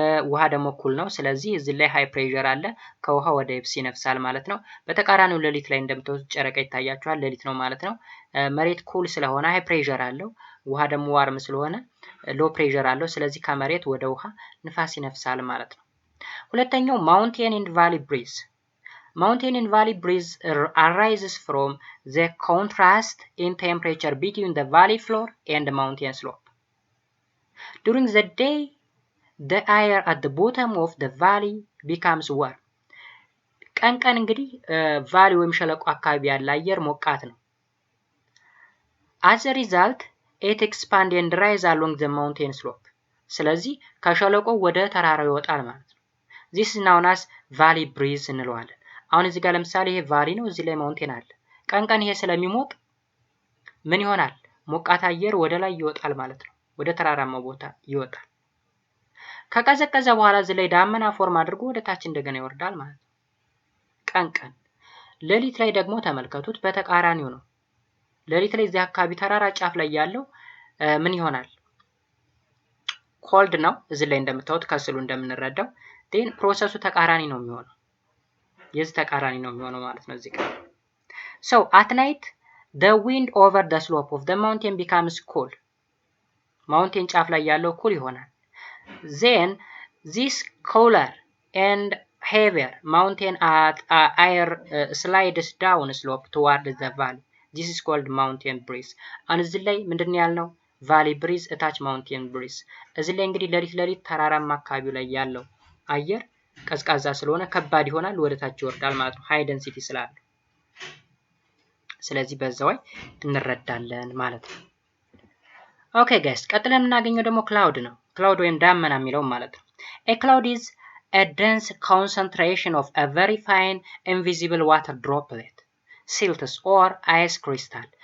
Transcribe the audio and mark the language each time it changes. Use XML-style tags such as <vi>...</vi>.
<am>ውሃ ደግሞ ኩል ነው። ስለዚህ እዚህ ላይ ሃይ ፕሬሸር አለ፣ ከውሃ ወደ የብስ ይነፍሳል ማለት ነው። በተቃራኒው ሌሊት ላይ እንደምታዩት ጨረቃ ይታያችኋል፣ ሌሊት ነው ማለት ነው። መሬት ኩል ስለሆነ ሃይ ፕሬሸር አለው፣ ውሃ ደግሞ ዋርም ስለሆነ ሎ ፕሬሸር አለው። ስለዚህ ከመሬት ወደ ውሃ ንፋስ ይነፍሳል ማለት ነው። ሁለተኛው ማውንቴን ኤንድ ቫሊ ብሪዝ።</am> <en>Mountain and valley breeze arises from the contrast in temperature between the valley floor and the mountain slope. During the day, the air at the bottom of the valley becomes warm.</en> <am>ቀን እንግዲህ ቫሊ ወይም ሸለቆ አካባቢ ያለ አየር ሞቃት ነው።</am> <en>As a result, it expands and rises along the mountain slope.</en> <am>ስለዚህ ከሸለቆው ወደ ተራራው ይወጣል ማለት ነው።</am> <en>This is known as valley breeze</en> <am>እንለዋለን። አሁን እዚህ ጋር ለምሳሌ ይሄ ቫሊ ነው፣ እዚህ ላይ ማውንቴን አለ። ቀን ይሄ ስለሚሞቅ ምን ይሆናል? ሞቃት አየር ወደ ላይ ይወጣል ማለት ነው፣ ወደ ተራራማው ቦታ ይወጣል። ከቀዘቀዘ በኋላ እዚህ ላይ ዳመና ፎርም አድርጎ ወደ ታች እንደገና ይወርዳል ማለት ነው። ቀን ሌሊት ላይ ደግሞ ተመልከቱት፣ በተቃራኒው ነው። ለሊት ላይ እዚህ አካባቢ ተራራ ጫፍ ላይ ያለው ምን ይሆናል? ኮልድ ነው። እዚህ ላይ እንደምታዩት ከስሉ እንደምንረዳው ዴን ፕሮሰሱ ተቃራኒ ነው የሚሆነው። የዚህ ተቃራኒ ነው የሚሆነው ማለት ነው እዚህ ጋር።</am> <en>So at night the wind over the slope of the mountain becomes cool.</en> <am>ማውንቴን ጫፍ ላይ ያለው ኩል ይሆናል።</am> <en>Then this cooler and heavier mountain at air slides down slope toward the valley. This is called mountain breeze.</en> <am>አሁን እዚህ ላይ ምንድነው ያልነው? ቫሊ ብሪዝ እታች ማውንቴን ብሪዝ። እዚህ ላይ እንግዲህ ለሊት ተራራማ አካባቢው ላይ ያለው አየር ቀዝቃዛ ስለሆነ ከባድ ይሆናል፣ ወደ ታች ይወርዳል ማለት ነው ሃይ ዴንሲቲ ስላለ። ስለዚህ በዛው እንረዳለን ማለት ነው። ኦኬ ጋይስ ቀጥለን የምናገኘው ደግሞ ክላውድ ነው። ክላውድ ወይም ዳመና የሚለው ማለት ነው።</am> <en>A cloud is a dense concentration of a very fine invisible water droplet, silts or ice crystal.</en>